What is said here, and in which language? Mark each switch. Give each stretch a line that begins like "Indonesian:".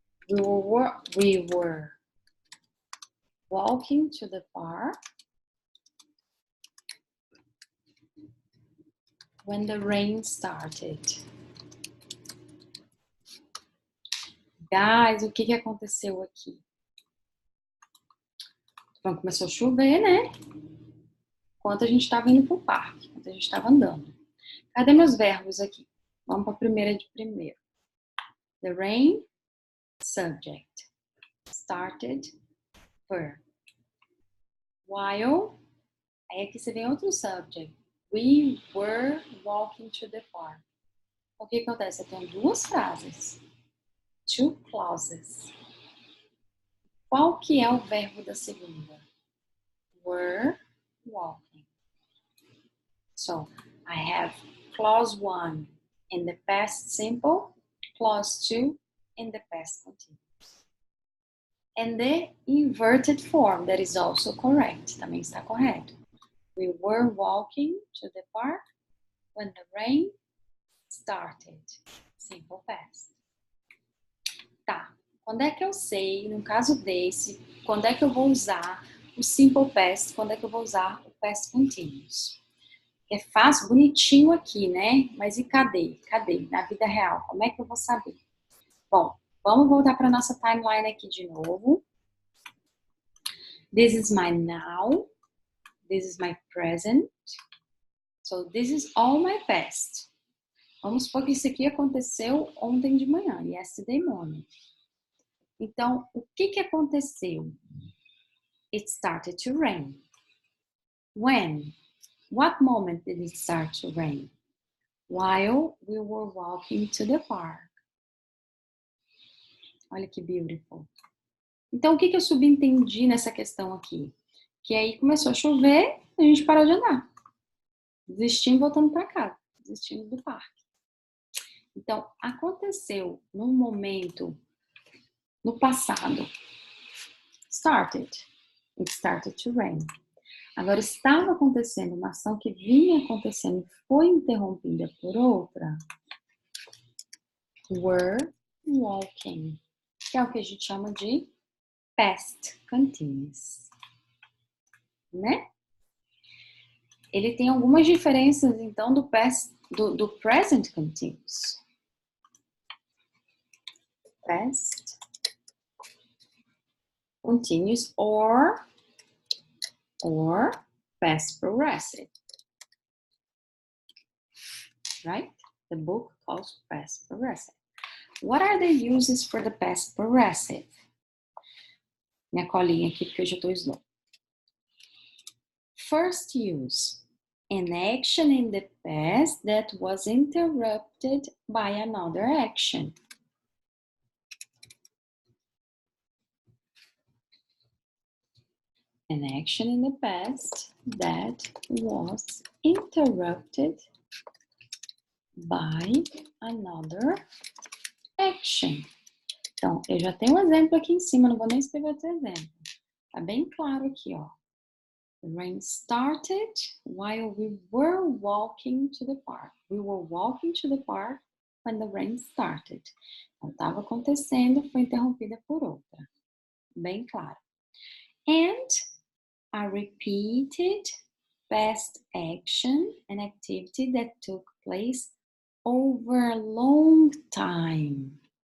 English: We were walking to the park when the rain started.
Portuguese: Guys, o que aconteceu aqui? Então, começou a chover, né? Enquanto a gente estava indo pro parque, enquanto a gente estava andando. Cadê meus verbos aqui? Vamos para a primeira de primeiro.
English: The rain, subject. Started, per.
Portuguese: While, aí aqui você vem outro subject.
English: We were walking to the park.
Portuguese: O que acontece? Eu tenho duas frases.
English: Two clauses.
Portuguese: Qual que é o verbo da segunda?
English: Were walking. So, I have clause 1 in the past simple, clause 2 in the past continuous. And the inverted form, that is also correct.
Portuguese: Também está correto.
English: We were walking to the park when the rain started. Simple past. Tá.
Portuguese: Quando é que eu sei, no caso desse, quando é que eu vou usar o simple past, quando é que eu vou usar o past continuous? É fácil, bonitinho aqui, né? Mas e cadê? Cadê? Na vida real, como é que eu vou saber? Bom, vamos voltar para nossa timeline aqui de novo.
English: This is my now. This is my present. So, this is all my past.
Portuguese: Vamos supor que isso aqui aconteceu ontem de manhã,
English: yesterday morning.
Portuguese: Então, o que aconteceu?
English: It started to rain. When? What moment did it start to rain? While we were walking to the park.
Portuguese: Olha que beautiful. Então, o que eu subentendi nessa questão aqui? Que aí começou a chover, a gente parou de andar. Desistimos voltando para casa. Desistimos do parque. Então, aconteceu num momento, no passado. Started.
English: It started to rain.
Portuguese: Agora, estava acontecendo uma ação que vinha acontecendo e foi interrompida por outra.
English: Were walking.
Portuguese: Que é o que a gente chama de past continuous. Né? Ele tem algumas diferenças, então, do present continuous.
English: Past continuous or past progressive. Right? The book calls past progressive. What are the uses for the past progressive?
Portuguese: Minha colinha aqui, porque hoje eu tô slow.
English: First use, an action in the past that was interrupted by another action. An action in the past that was interrupted by another action.
Portuguese: Então, eu já tenho um exemplo aqui em cima, não vou nem escrever outro exemplo. Tá bem claro aqui, ó.
English: The rain started while we were walking to the park. We were walking to the park when the rain started.
Portuguese: Então, estava acontecendo, foi interrompida por outra. Bem claro.
English: And a repeated past action, an activity that took place over a long time.